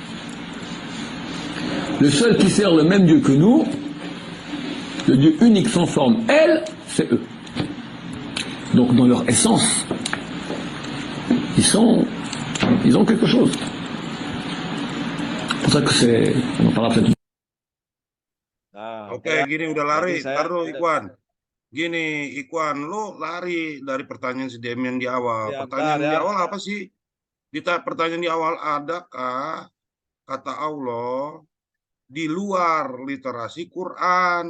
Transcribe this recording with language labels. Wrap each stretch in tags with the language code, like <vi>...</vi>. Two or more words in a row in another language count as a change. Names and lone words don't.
<fr>Le seul qui sert le même Dieu que nous, le Dieu unique sans forme, elle, c'est eux. Donc dans leur essence, ils ont quelque chose. C'est pour ça que c'est, on en parlera peut-être.</fr> <id>Nah, Oke, gini udah lari. Jadi saya- Taruh Ikwan. Gini, Ikwan, lu lari dari pertanyaan si Demian di awal. Ya, Pertanyaan bentar, di ya. awal apa sih? Pertanyaan di awal, adakah kata Allah di luar literasi Quran?</id>